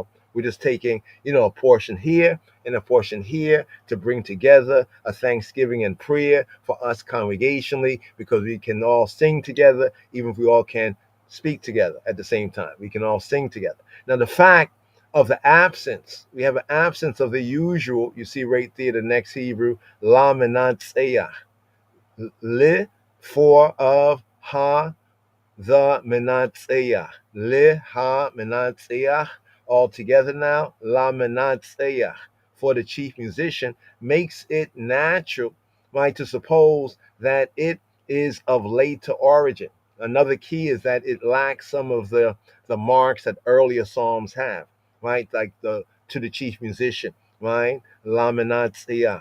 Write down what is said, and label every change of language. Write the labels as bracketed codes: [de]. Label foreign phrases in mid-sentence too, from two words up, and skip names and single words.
[en] We're just taking, a portion here and a portion here to bring together a thanksgiving and prayer for us congregationally, because we can all sing together, even if we all can't speak together at the same time. We can all sing together. Now, the fact of the absence, we have an absence of the usual. You see right there, the next Hebrew, [he] לַ מְנַצֵּחַ, לְ, [en] for of, ha, the menatzeach, le, ha, menatzeach, all together now, [he] לַ מְנַצֵּחַ, [en] for the chief musician, makes it natural, right, to suppose that it is of later origin. Another key is that it lacks some of the marks that earlier psalms have, right, like the to the chief musician, right, [he] לַ מְנַצֵּחַ.